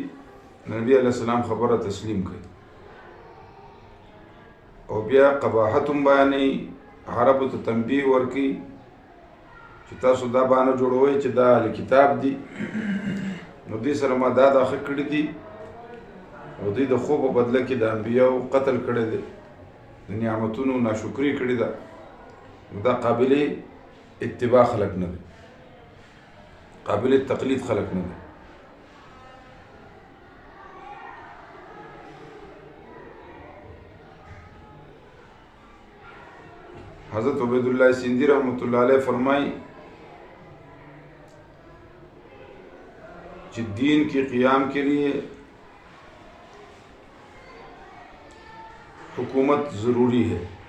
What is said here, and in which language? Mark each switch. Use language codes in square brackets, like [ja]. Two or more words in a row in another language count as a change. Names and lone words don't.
[ps] نبي علیه السلام خبره تسلیم کړي او بیا قباحت هم بیانوي، عربو ته تنبیه ورکوي چې تاسو دا بانه جوړوئ چې دا اهل کتاب دي نو دوی سره ما دا ښه کړي دي او دوی د خوب په بدله کې د انبیاو قتل کړی دی، د نعمتونو ناشکري کړې ده. نو دا قابل اتباع خلک نه دي، قابل تقلید خلک نه دي. [ur] حضرت عبید اللہ سندھی [ar] رحمۃ اللہ علیہ [ur] فرمائی کہ دین کے قیام کے لیے حکومت ضروری ہے.